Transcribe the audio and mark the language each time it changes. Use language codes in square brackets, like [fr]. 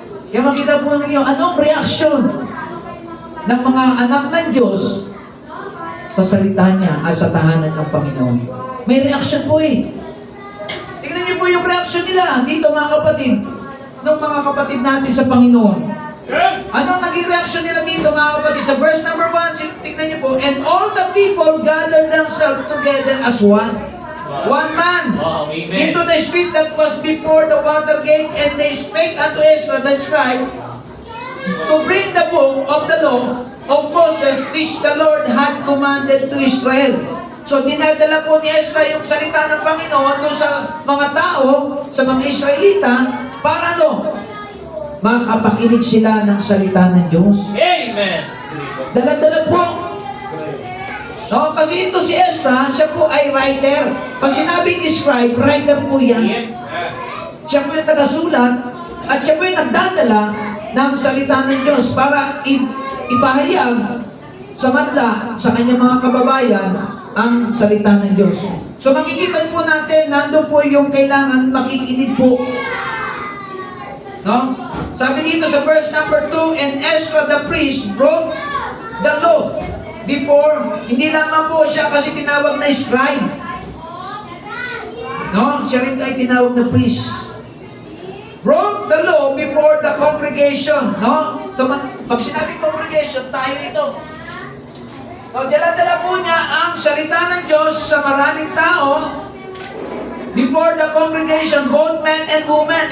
[tl] Kaya makita po ninyo, anong reaksyon ng mga anak ng Diyos sa salita niya at sa tahanan ng Panginoon. May reaction po eh. Tingnan niyo po yung reaction nila dito, mga kapatid, ng mga kapatid natin sa Panginoon. Anong naging reaction nila dito, mga kapatid? Sa verse number 1, tingnan niyo po, [en] and all the people gathered themselves together as one. One man. Wow, amen. Into the street that was before the water gate, and they spake unto Ezra the scribe, to bring the book of the law of Moses which the Lord had commanded to Israel. [tl] So dinadala po ni Ezra yung salita ng Panginoon doon sa mga tao, sa mga Israelita, para ano? Makapakinig sila ng salita ng Diyos. Amen. Dala-dala po. No, kasi ito si Ezra, siya po ay writer. Pag sinabing scribe, writer po yan. Yep. Siya po yung tagasulat at siya po yung nagdadala ng salita ng Diyos para ipahayag sa madla sa kanyang mga kababayan ang salita ng Diyos. So makikita po natin, nando po yung kailangan makikinig po. No? Sabi dito sa verse number 2, [en] and Ezra the priest wrote the law before, [tl] hindi lamang po siya kasi tinawag na scribe. No? Siya rin ay tinawag na priest. [en] Wrote the law before the congregation. [tl] No? So, pag sinabing congregation, tayo ito. No, dala-dala po niya ang salita ng Diyos sa maraming tao [en] before the congregation, both men and women.